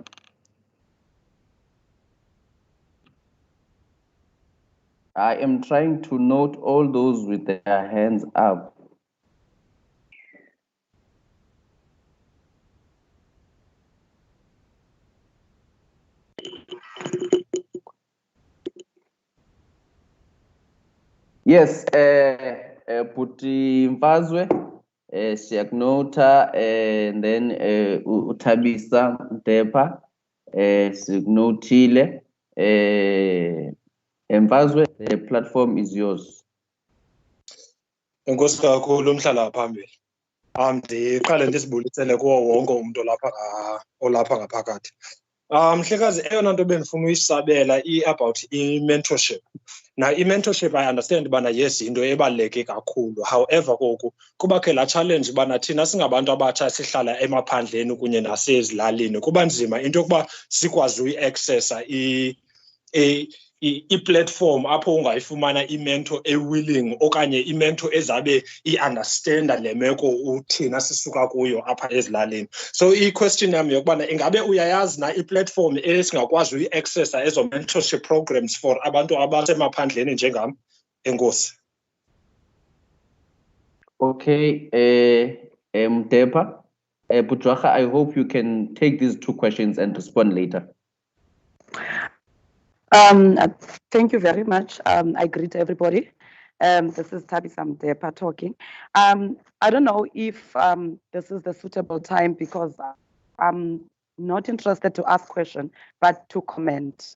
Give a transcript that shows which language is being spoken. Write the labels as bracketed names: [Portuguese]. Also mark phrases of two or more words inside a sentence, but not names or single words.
[English] I am trying to note all those with their hands up. Yes, Puti Mfazwe, Siagnota, and then Utabisa Depa, Signotile, Mfazwe, the platform is yours. [Xhosa] Enkosi kakhulu umhlala phambili. Ndiqale ndisibulisele kuwo wonke umuntu olapha ngaphakathi. Mhlekazi, eyona nto bendifuna uyisabela about i-mentorship. Now, i-mentorship, [English] I understand [Xhosa] bana yes into ebaluleke kakhulu. However, kuba ke la challenge bana thina singabantu abatsha sihlala emaphandleni kunye nasezilalini. Kuba nzima into yokuba sikwazi uyi-accessa i-platform apho ungayifumana i-mentor e-willing okanye i-mentor ezabe i-understanda le meko uthina sisuka kuyo apha ezilalini. So i-question yami yokubana ingabe uyayazi na i-platform esingakwazi uyi-accessa ezo [English] mentorship programs [Xhosa] for abantu abasemaphandleni njengam? Enkosi. [English] Okay, Depa, Putwacha, I hope you can take these two questions and respond later. Thank you very much. I greet everybody. This is Tabisam Depa talking. I don't know if this is the suitable time because I'm not interested to ask question, but to comment.